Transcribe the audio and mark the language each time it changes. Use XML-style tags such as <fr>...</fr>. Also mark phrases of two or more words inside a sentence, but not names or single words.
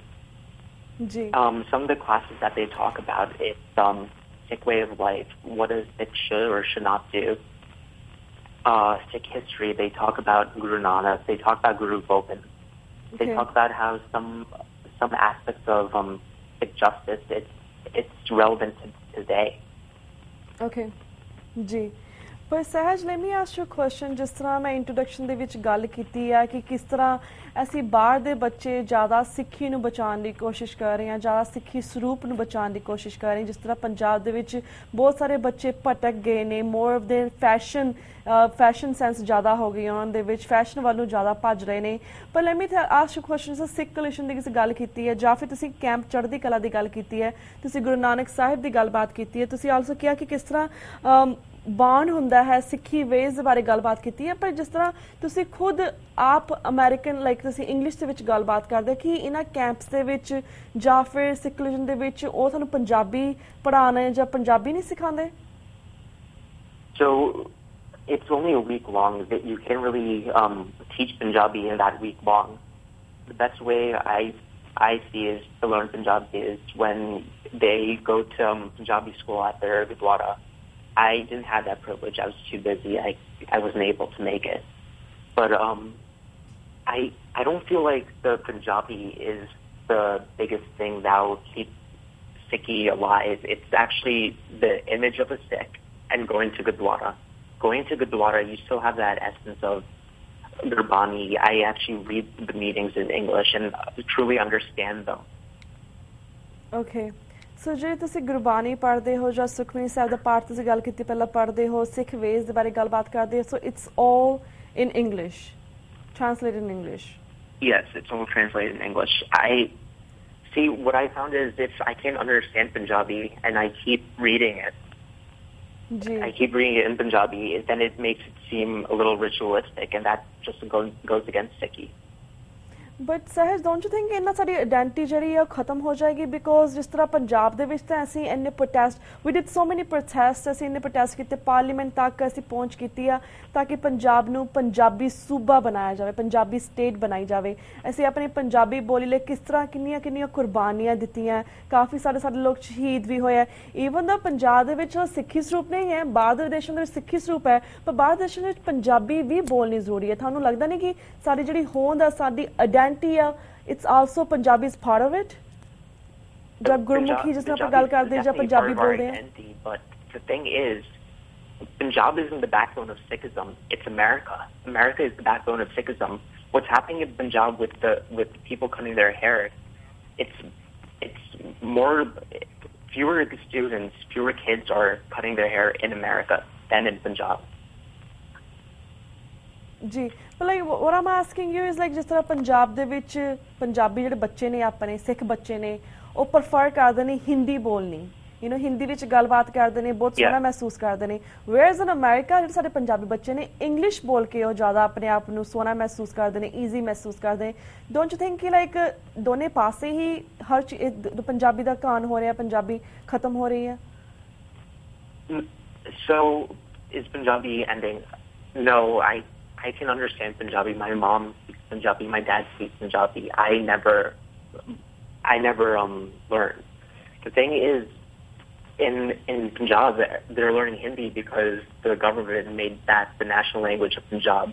<en>Some of the classes that they talk about is Sikh way of life, what a Sikh should or should not do. Sikh history, they talk about Guru Nanak, they talk about Guru Gobind. They talk about how some aspects of Sikh justice, it's relevant to today. Okay. Ji. पर सहज let me ask you a question,</en> <pa>ਜਿਸ ਤਰ੍ਹਾਂ ਮੈਂ ਇੰਟ੍ਰੋਡਕਸ਼ਨ ਦੇ ਵਿੱਚ ਗੱਲ ਕੀਤੀ ਹੈ ਕਿ ਕਿਸ ਤਰ੍ਹਾਂ ਅਸੀਂ ਬਾਹਰ ਦੇ ਬੱਚੇ ਜ਼ਿਆਦਾ ਸਿੱਖੀ ਨੂੰ ਬਚਾਉਣ ਦੀ ਕੋਸ਼ਿਸ਼ ਕਰ ਰਹੇ ਹਾਂ, ਜ਼ਿਆਦਾ ਸਿੱਖੀ ਸਰੂਪ ਨੂੰ ਬਚਾਉਣ ਦੀ ਕੋਸ਼ਿਸ਼ ਕਰ ਰਹੇ ਹਾਂ, ਜਿਸ ਤਰ੍ਹਾਂ ਪੰਜਾਬ ਦੇ ਵਿੱਚ ਬਹੁਤ ਸਾਰੇ ਬੱਚੇ ਭਟਕ ਗਏ ਨੇ,</pa> <en>more of the fashion sense</en> <pa>ਜ਼ਿਆਦਾ ਹੋ ਗਈ ਉਹਨਾਂ ਦੇ ਵਿੱਚ, ਫੈਸ਼ਨ ਵੱਲ ਨੂੰ ਜ਼ਿਆਦਾ ਭੱਜ ਰਹੇ ਨੇ। ਪਰ</pa> <en>let me ask you question,</en> <pa>ਸਰ ਸਿੱਖ ਕੋਲੀਸ਼ਨ ਦੀ ਕਿਸੇ ਗੱਲ ਕੀਤੀ ਹੈ ਜਾਂ ਫਿਰ ਤੁਸੀਂ ਕੈਂਪ ਚੜ੍ਹਦੀ ਕਲਾ ਦੀ ਗੱਲ ਕੀਤੀ ਹੈ, ਤੁਸੀਂ ਗੁਰੂ ਨਾਨਕ ਸਾਹਿਬ ਦੀ ਗੱਲਬਾਤ ਕੀਤੀ ਹੈ, ਤੁਸੀਂ ਆਲਸੋ ਕਿਹਾ ਕਿ ਕਿਸ ਤਰ੍ਹਾਂ ਬੌਂਡ ਹੁੰਦਾ ਹੈ, ਸਿੱਖੀ ਵੇਜ਼ ਦੇ ਬਾਰੇ ਗੱਲਬਾਤ ਕੀਤੀ ਹੈ, ਪਰ ਜਿਸ ਤਰ੍ਹਾਂ ਤੁਸੀਂ ਖੁਦ ਆਪ</pa> <en>American like</en> <pa>ਤੁਸੀਂ ਇੰਗਲਿਸ਼ ਦੇ ਵਿੱਚ ਗੱਲਬਾਤ ਕਰਦੇ ਕਿ ਇਹਨਾਂ ਕੈਂਪਸ ਦੇ ਵਿੱਚ ਜਾਂ ਫਿਰ ਸਿੱਖ ਕੋਲੀਸ਼ਨ ਦੇ ਵਿੱਚ ਉਹ ਤੁਹਾਨੂੰ ਪੰਜਾਬੀ ਪੜ੍ਹਾਉਣਾ ਜਾਂ ਪੰਜਾਬੀ ਨਹੀਂ ਸਿਖਾਉਂਦੇ?</pa> <en>So it's only a week long. That you can't really teach Punjabi in that week long. The best way I see is to learn Punjabi is when they go to Punjabi school at their Gurdwara. I didn't have that privilege. I was too busy. I wasn't able to make it. But I don't feel like the Punjabi is the biggest thing that will keep Sikhi alive. It's actually the image of a Sikh and going to Gurdwara. Going to Gurdwara, you still have that essence of Gurbani. I actually read the meetings in English and truly understand them.</en> <pa>Okay. ਸੋ ਜੇ ਤੁਸੀਂ ਗੁਰਬਾਣੀ ਪੜ੍ਹਦੇ ਹੋ ਜਾਂ ਸੁਖਮਨੀ ਸਾਹਿਬ ਦਾ ਪਾਠ ਤੁਸੀਂ ਗੱਲ ਕੀਤੀ ਪਹਿਲਾਂ ਪੜ੍ਹਦੇ ਹੋ, ਸਿੱਖ ਵੇਜ਼ ਦੇ ਬਾਰੇ ਗੱਲਬਾਤ ਕਰਦੇ ਹੋ,</pa> <en>so it's all in English, translated in English? Yes, it's all translated in English. See, what I found is if I can't understand Punjabi and I keep reading it,</en> <pa>जी.</pa> <en>I keep reading it in Punjabi, then it makes it seem a little ritualistic, and that just goes against Sikhi. But Sahaj don't you think</en> <pa>ਇੰਨਾ ਸਾਡੀ ਆਇਡੈਂਟਿਟੀ ਜਿਹੜੀ ਹੈ ਖਤਮ ਹੋ ਜਾਏਗੀ ਬਿਕੋਜ਼ ਜਿਸ ਤਰ੍ਹਾਂ ਪੰਜਾਬ ਦੇ ਵਿੱਚ ਤਾਂ ਅਸੀਂ ਇੰਨੇ ਪ੍ਰੋਟੈਸਟ ਵੀ</pa> <en>did so many</en> <pa>ਪ੍ਰੋਟੈਸਟ ਅਸੀਂ ਇੰਨੇ ਪ੍ਰੋਟੈਸਟ ਕੀਤੇ ਪਾਰਲੀਮੈਂਟ ਤੱਕ ਅਸੀਂ ਪਹੁੰਚ ਕੀਤੀ ਆ ਤਾਂ ਕਿ ਪੰਜਾਬ ਨੂੰ ਪੰਜਾਬੀ ਸੂਬਾ ਬਣਾਇਆ ਜਾਵੇ ਪੰਜਾਬੀ ਸਟੇਟ ਬਣਾਈ ਜਾਵੇ ਅਸੀਂ ਆਪਣੀ ਪੰਜਾਬੀ ਬੋਲੀ ਲਈ ਕਿਸ ਤਰ੍ਹਾਂ ਕਿੰਨੀਆਂ ਕੁਰਬਾਨੀਆਂ ਦਿੱਤੀਆਂ ਕਾਫੀ ਸਾਡੇ ਲੋਕ ਸ਼ਹੀਦ ਵੀ ਹੋਏ ਈਵਨ ਦਾ ਪੰਜਾਬ ਦੇ ਵਿੱਚ ਸਿੱਖੀ ਸਰੂਪ ਨਹੀਂ ਹੈ ਬਾਹਰ ਦੇ ਦੇਸ਼ਾਂ ਦੇ ਵਿੱਚ ਸਿੱਖੀ ਸਰੂਪ ਹੈ ਪਰ ਬਾਹਰ ਦੇ ਦੇਸ਼ਾਂ ਵਿੱਚ ਪੰਜਾਬੀ ਵੀ ਬੋਲਣੀ ਜ਼ਰੂਰੀ ਹੈ ਤੁਹਾਨੂੰ ਲੱਗਦਾ ਨਹੀਂ ਕਿ ਸਾਡੀ ਜਿਹੜੀ ਹੋਂਦ ਆ ਸਾਡੀ</pa> <en>it's also Punjabi is part of it.</en> <hi>जब गुरमुखी जिस तरह गल करते हैं जब पंजाबी बोलते हैं.</hi> <en>But the thing is, Punjab isn't the backbone of Sikhism. It's America. America is the backbone of Sikhism. What's happening in Punjab with people cutting their hair, it's more fewer students, fewer kids are cutting their hair in America than in Punjab.</en> <pa>जी</pa> <en>but like what I'm asking you is like</en> <pa>ਜਿਸ ਤਰ੍ਹਾਂ ਪੰਜਾਬ ਦੇ ਵਿੱਚ ਪੰਜਾਬੀ ਜਿਹੜੇ ਬੱਚੇ ਨੇ ਆਪਣੇ ਸਿੱਖ ਬੱਚੇ ਨੇ ਉਹ ਪ੍ਰੈਫਰ ਕਰਦੇ ਨੇ ਹਿੰਦੀ ਬੋਲਣੀ ਹਿੰਦੀ ਵਿੱਚ ਗੱਲਬਾਤ ਕਰਦੇ ਨੇ ਬਹੁਤ ਸੋਹਣਾ ਮਹਿਸੂਸ ਕਰਦੇ ਨੇ</pa> <en>whereas in America</en> <pa>ਜਿਹੜੇ ਸਾਡੇ ਪੰਜਾਬੀ ਬੱਚੇ ਨੇ ਇੰਗਲਿਸ਼ ਬੋਲ ਕੇ ਉਹ ਜ਼ਿਆਦਾ ਆਪਣੇ ਆਪ ਨੂੰ ਸੋਹਣਾ ਮਹਿਸੂਸ ਕਰਦੇ ਨੇ ਈਜ਼ੀ ਮਹਿਸੂਸ ਕਰਦੇ ਨੇ</pa> <en>don't you think</en> <pa>ਕਿ ਲਾਈਕ ਦੋਨੇ ਪਾਸੇ ਹੀ ਹਰ ਪੰਜਾਬੀ ਦਾ ਕਾਨ ਹੋ ਰਿਹਾ ਪੰਜਾਬੀ ਖਤਮ ਹੋ ਰਹੀ ਹੈ</pa> <en>so is Punjabi ending no I can understand Punjabi. My mom speaks Punjabi. My dad speaks Punjabi. I never learned. The thing is, in Punjab, they're learning Hindi because the government made that the national language of Punjab.</en>